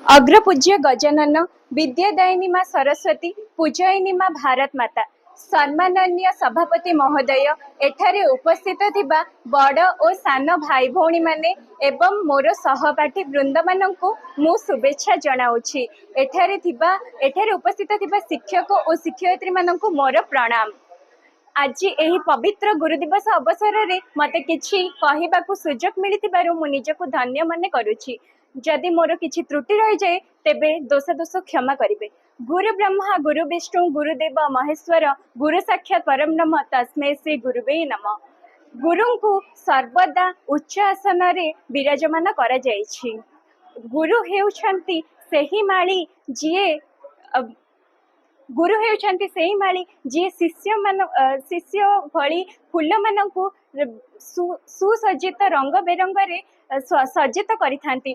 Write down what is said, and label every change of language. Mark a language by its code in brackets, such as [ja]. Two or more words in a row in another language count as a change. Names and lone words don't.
[or] ଅଗ୍ରପୂଜ୍ୟ ଗଜାନନ ବିଦ୍ୟାଦାୟିନୀ ମାଁ ସରସ୍ୱତୀ ପୂଜୟିନୀ ମାଁ ଭାରତ ମାତା ସମ୍ମାନନୀୟ ସଭାପତି ମହୋଦୟ ଏଠାରେ ଉପସ୍ଥିତ ଥିବା ବଡ଼ ଓ ସାନ ଭାଇ ଭଉଣୀ ମାନେ ଏବଂ ମୋର ସହପାଠୀ ବୃନ୍ଦ ମାନଙ୍କୁ ମୁଁ ଶୁଭେଚ୍ଛା ଜଣାଉଛି। ଏଠାରେ ଉପସ୍ଥିତ ଥିବା ଶିକ୍ଷକ ଓ ଶିକ୍ଷୟିତ୍ରୀ ମାନଙ୍କୁ ମୋର ପ୍ରଣାମ। ଆଜ ଏହି ପବିତ୍ର ଗୁରୁ ଦିବସ ଅବସର ରେ ମତେ କିଛି କହିବାକୁ ସୁଯୋଗ ମିଳିଥିବାରୁ ମୁଁ ନିଜକୁ ଧନ୍ୟ ମନେ କରୁଛି। ଯଦି ମୋର କିଛି ତ୍ରୁଟି ରହି ଯାଏ ତେବେ ଦୋଷ କ୍ଷମା କରିବେ। [sa] गुरु ब्रह्मा गुरु विष्णु गुरुदेव महेश्वर गुरु साक्षात् परम ब्रह्म तस्मै श्री गुरुवे नमः। [or] ଗୁରୁଙ୍କୁ ସର୍ବଦା ଉଚ୍ଚ ଆସନ ରେ ବିରାଜମାନ କରା ଯାଇଛି। ଗୁରୁ ହେଉଛନ୍ତି ସେହି ମାଳୀ ଯିଏ ଗୁରୁ ହେଉଛନ୍ତି ସେହି ମାଳୀ ଯିଏ ଶିଷ୍ୟ ଭଳି ଫୁଲ ମାନଙ୍କୁ ସୁସଜ୍ଜିତ ରଙ୍ଗ ବେରଙ୍ଗରେ ସଜ୍ଜିତ କରିଥାନ୍ତି।